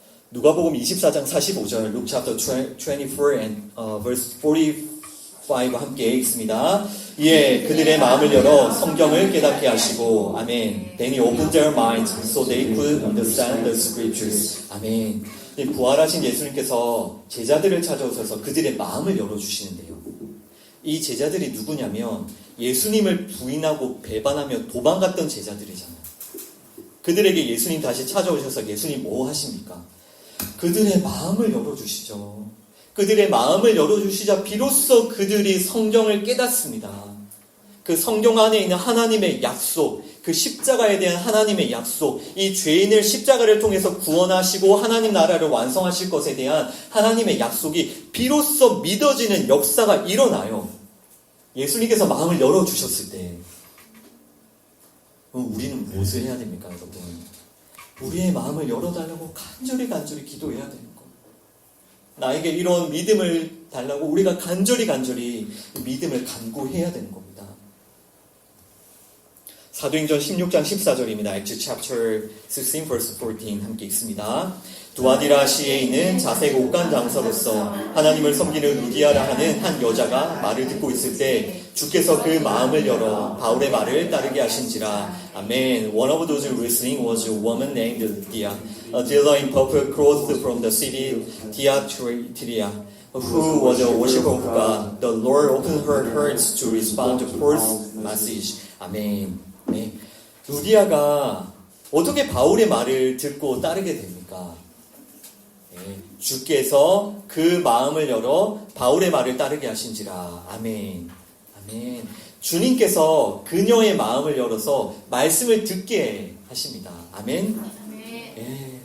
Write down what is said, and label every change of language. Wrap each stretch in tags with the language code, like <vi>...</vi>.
<ko>누가복음 24장 45절,</ko> <en>Luke chapter 24 and verse 45</en> <ko>함께 읽습니다. 이에 그들의 마음을 열어 성경을 깨닫게 하시고, 아멘.</ko> <en>Then he opened their minds so they could understand the scriptures.</en> <ko>아멘. 부활하신 예수님께서 제자들을 찾아오셔서 그들의 마음을 열어주시는데요. 이 제자들이 누구냐면 예수님을 부인하고 배반하며 도망갔던 제자들이잖아요. 그들에게 예수님 다시 찾아오셔서 예수님 뭐 하십니까? 그들의 마음을 열어주시죠. 그들의 마음을 열어주시자 비로소 그들이 성경을 깨닫습니다. 그 성경 안에 있는 하나님의 약속, 그 십자가에 대한 하나님의 약속, 이 죄인을 십자가를 통해서 구원하시고 하나님 나라를 완성하실 것에 대한 하나님의 약속이 비로소 믿어지는 역사가 일어나요. 예수님께서 마음을 열어주셨을 때 우리는 무엇을 해야 됩니까, 여러분? 우리의 마음을 열어달라고 간절히 기도해야 되는 거예요. 나에게 이런 믿음을 달라고 우리가 간절히 믿음을 간구해야 되는 겁니다. 사도행전 16장 14절입니다.</ko> <en>Acts chapter 16 verse 14</en> <ko>함께 읽습니다. 두아디라 시에 있는 자색 옥간 장사로서 하나님을 섬기는 루디아라 하는 한 여자가 말을 듣고 있을 때 주께서 그 마음을 열어 바울의 말을 따르게 하신지라. 아멘.</ko> <en>One of those listening was a woman named Lydia, a dealer in purple clothes from the city Thyatira, who was a worshiper of God. The Lord opened her heart to respond to Paul's message.</en> <ko>아멘. 네. 루디아가 어떻게 바울의 말을 듣고 따르게 됩니까? 네. 주께서 그 마음을 열어 바울의 말을 따르게 하신지라. 아멘. 아멘. 주님께서 그녀의 마음을 열어서 말씀을 듣게 하십니다. 아멘. 네.</ko>